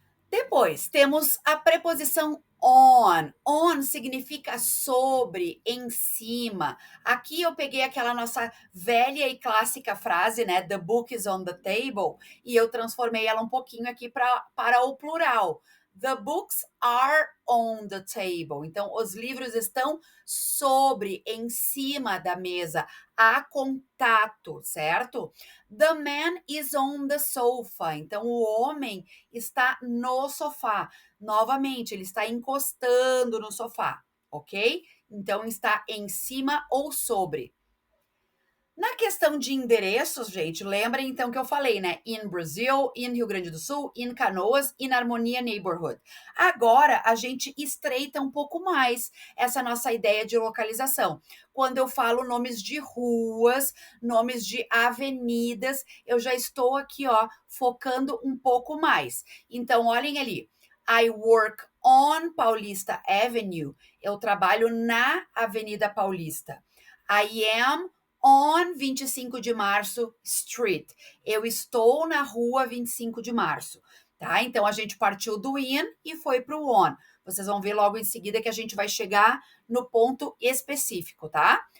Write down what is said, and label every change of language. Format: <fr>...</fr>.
<pt>Depois, temos a preposição on. On significa sobre, em cima. Aqui eu peguei aquela nossa velha e clássica frase, né?</pt> <en>The book is on the table,</en> <pt>e eu transformei ela um pouquinho aqui para o plural.</pt> <en>The books are on the table.</en> <pt>Então, os livros estão sobre, em cima da mesa, a contato, certo?</pt> <en>The man is on the sofa.</en> <pt>Então, o homem está no sofá. Novamente, ele está encostando no sofá, ok? Então, está em cima ou sobre. Na questão de endereços, gente, lembrem então que eu falei, né?</pt> <en>In Brazil, in Rio Grande do Sul, in Canoas, in Harmonia Neighborhood.</en> <pt>Agora, a gente estreita um pouco mais essa nossa ideia de localização. Quando eu falo nomes de ruas, nomes de avenidas, eu já estou aqui, ó, focando um pouco mais. Então, olhem ali.</pt> <en>I work on Paulista Avenue.</en> <pt>Eu trabalho na Avenida Paulista.</pt> <en>I am on 25 de março Street.</en> <pt>Eu estou na rua 25 de março, tá? Então a gente partiu do in e foi para o on. Vocês vão ver logo em seguida que a gente vai chegar no ponto específico, tá?</pt>